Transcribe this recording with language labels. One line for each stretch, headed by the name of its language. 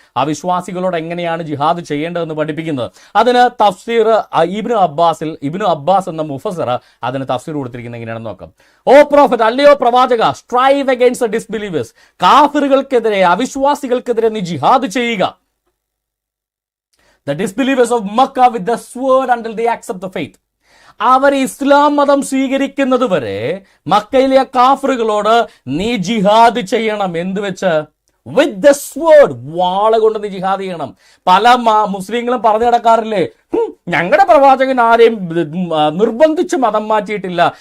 Malayalam: അവിശ്വാസികളോട് എങ്ങനെയാണ് ജിഹാദ് ചെയ്യേണ്ടതെന്ന് പഠിപ്പിക്കുന്നത്. അതിന് തഫ്സീർ ഇബ്നു അബ്ബാസ് എന്ന മുഫസ്സിർ അതിന് തഫ്സീർ കൊടുത്തിരിക്കുന്നത് എങ്ങനെയാണെന്ന് നോക്കാം.
English: O prophet,
Malayalam: അല്ലയോ പ്രവാചക,
English: strive against the disbelievers,
Malayalam: കാഫിറുകൾക്കെതിരെ അവിശ്വാസികൾക്കെതിരെ നീ ജിഹാദ് ചെയ്യുക.
English: The disbelievers of Makkah with the sword until they accept the faith.
Malayalam: അവർ ഇസ്ലാം മതം സ്വീകരിക്കുന്നത് വരെ മക്കയിലെ കാഫറുകളോട് നീ ജിഹാദ് ചെയ്യണം. എന്ത് വെച്ച്?
English: with the sword,
Malayalam: വാള കൊണ്ട് നീ ജിഹാദ് ചെയ്യണം. പല മുസ്ലിങ്ങളും പറഞ്ഞു നടക്കാറില്ലേ, ഞങ്ങളുടെ പ്രവാചകൻ ആരെയും നിർബന്ധിച്ച് മതം മാറ്റിയിട്ടില്ല.